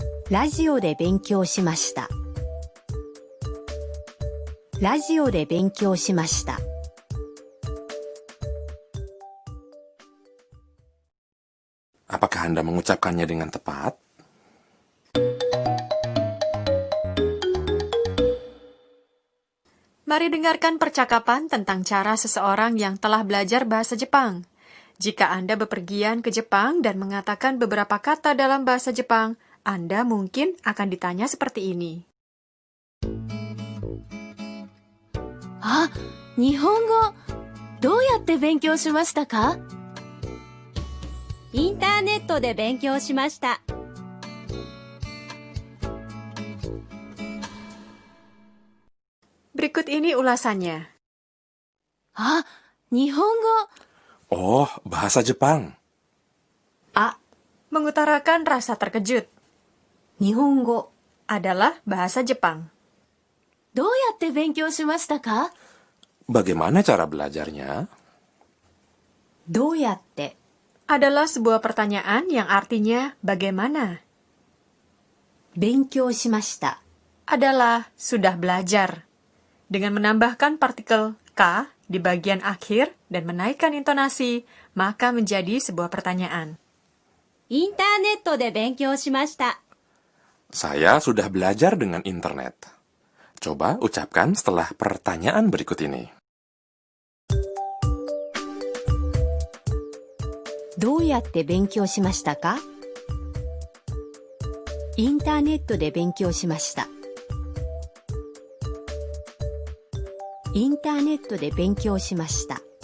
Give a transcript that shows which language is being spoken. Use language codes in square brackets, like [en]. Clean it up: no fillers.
[ja] ラジオで勉強しました。ラジオで勉強しました。 [id] Apakah Anda mengucapkannya dengan tepat? Mari dengarkan percakapan tentang cara seseorang yang telah belajar bahasa Jepang. Jika Anda bepergian ke Jepang dan mengatakan beberapa kata dalam bahasa Jepang, Anda mungkin akan ditanya seperti ini. [ja] あ、日本語、どうやって勉強しましたか？インターネットで勉強しました。 [id] Berikut ini ulasannya. [ja] Ah, Nihongo. [id] Oh, bahasa Jepang. A. Mengutarakan rasa terkejut. [ja] Nihongo [id] Adalah bahasa Jepang. [ja] どうやって勉強しましたか？ [id] Bagaimana cara belajarnya? [ja] どうやって [id] Adalah sebuah pertanyaan yang artinya bagaimana. [ja] 勉強しました。 [id] Adalah sudah belajar. Dengan menambahkan partikel K di bagian akhir dan menaikkan intonasi, maka menjadi sebuah pertanyaan. [ja] インターネットで勉強しました。 [id] Saya sudah belajar dengan internet. Coba ucapkan setelah pertanyaan berikut ini. [ja] どうやって勉強しましたか？インターネットで勉強しました。インターネットで勉強しました。